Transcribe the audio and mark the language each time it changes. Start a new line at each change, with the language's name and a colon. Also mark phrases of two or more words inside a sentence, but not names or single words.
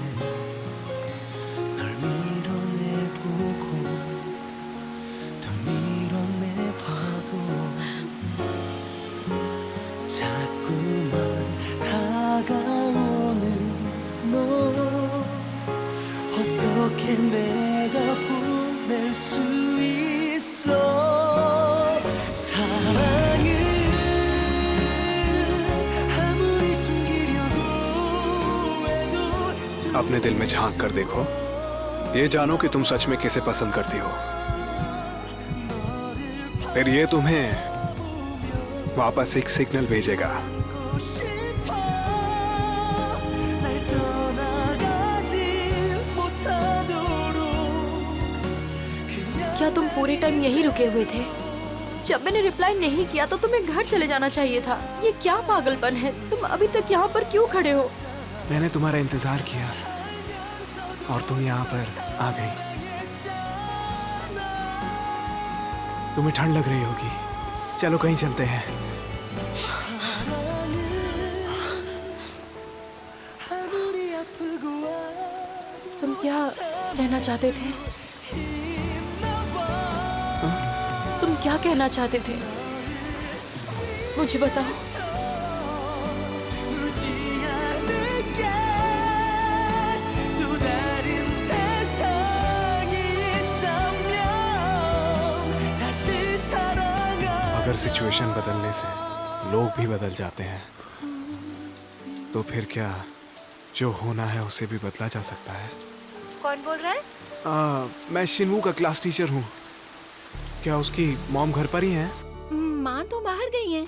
Korean: 널 밀어내보고 또 밀어내봐도 자꾸만 다가오는 너 어떻게 내가 보낼 수 있어. 사랑은 아무리 숨기려고 해도
Hindi: अपने दिल में झांक कर देखो, ये जानो कि तुम सच में किसे पसंद करती हो। फिर ये तुम्हें वापस एक सिग्नल भेजेगा।
Korean: 보고 싶어. 날 떠나가지 못하도록
Hindi: क्या तुम पूरे टाइम यहीं रुके हुए थे? जब मैंने रिप्लाई नहीं किया तो तुम्हें घर चले जाना चाहिए था। ये क्या पागलपन है? तुम अभी तक यहाँ पर क्यों खड़े हो? मैंने तुम्हारा इंतजार किया और तुम यहाँ पर आ गई। तुम्हें ठंड लग रही होगी, चलो कहीं चलते हैं।
Korean: 아무리 아프고
Hindi: तुम क्या कहना चाहते थे? तुम क्या कहना चाहते थे? मुझे बताओ।
Korean: 울지 않을게. 또 다른 세상이 있다면 다시 사랑하.
Hindi: अगर सिचुएशन बदलने से लोग भी बदल जाते हैं तो फिर क्या जो होना है उसे भी बदला जा सकता है? कौन बोल रहा है? मैं शिनवू का क्लास टीचर हूँ। क्या उसकी मॉम घर पर ही हैं? माँ तो बाहर गई हैं।